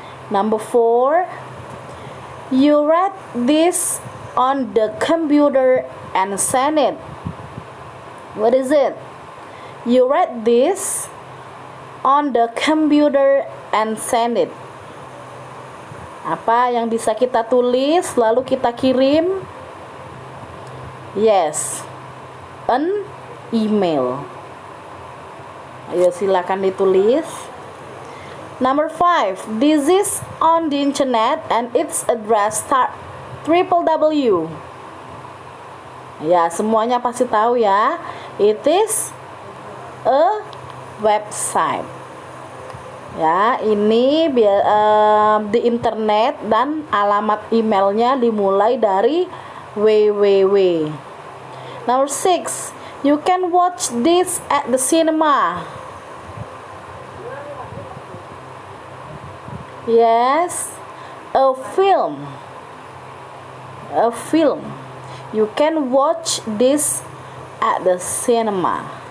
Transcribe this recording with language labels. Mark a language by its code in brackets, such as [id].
[en] Number 4, you read this on the computer and send it. What is it? You read this on the computer and send it. [id] Apa yang bisa kita tulis lalu kita kirim? [en] Yes, an email. [id] Ayo silakan ditulis. [en] Number 5, this is on the internet and its address start www. [id] Ya, semuanya pasti tahu ya. [en] It is a website. [id] Ya, ini di internet dan alamat emailnya dimulai dari www. [en] Number 6, you can watch this at the cinema. Yes, a film. A film. You can watch this at the cinema.